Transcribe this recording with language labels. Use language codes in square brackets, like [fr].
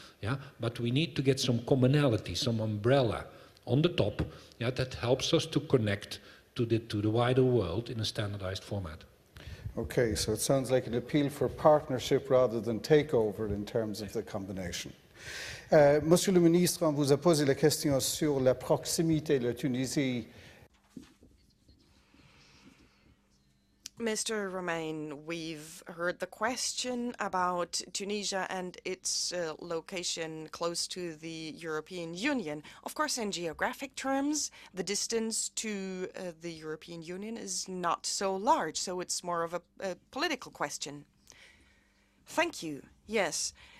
[en] Yeah, but we need to get some commonality, some umbrella on the top. Yeah, that helps us to connect to the wider world in a standardized format. Okay, so it sounds like an appeal for partnership rather than takeover in terms of the combination. [fr] Monsieur le ministre, on vous a posé la question sur la proximité de la Tunisie. [en] Mr. Romain, we've heard the question about Tunisia and its location close to the European Union. Of course, in geographic terms, the distance to the European Union is not so large, so it's more of a political question. Thank you. Yes.